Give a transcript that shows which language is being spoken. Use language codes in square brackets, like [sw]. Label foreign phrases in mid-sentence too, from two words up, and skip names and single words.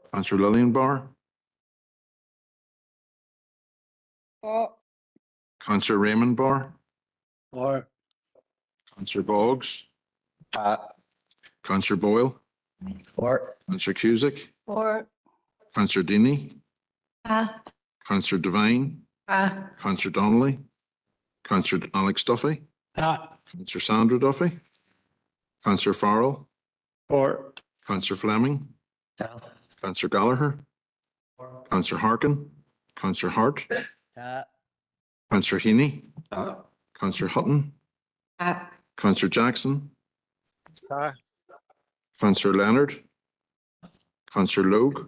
[en] Councillor Lillian Barr, Councillor Raymond Barr, Or. Councillor Boggs, Councillor Boyle, Councillor Cusick, Or Councillor Deeney, Councillor Devine, Councillor Donnelly, Councillor Alex Duffy, Councillor Sandra Duffy, Councillor Farrell, Or Councillor Fleming, Councillor Gallagher, Councillor Harkin, Councillor Hart, Councillor Heaney, Councillor Hutton, Councillor Jackson, Councillor Leonard, Councillor Logue,